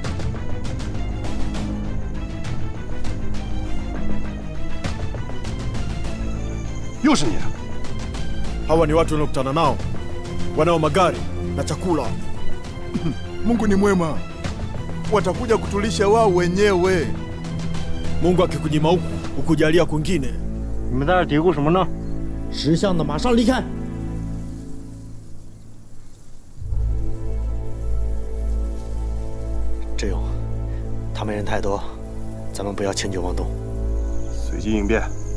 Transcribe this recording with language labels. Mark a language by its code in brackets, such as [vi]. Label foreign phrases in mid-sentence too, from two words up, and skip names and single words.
[zh] 又是你的！ [sw] Hawa ni watu wanaokutana nao, wanao magari na chakula. Mungu ni mwema, watakuja kutulisha wao wenyewe. Mungu akikunyima huku, ukujalia kwingine. [zh] 你们在这嘀咕什么呢？识相的马上离开！志勇，他们人太多，咱们不要轻举妄动，随机应变。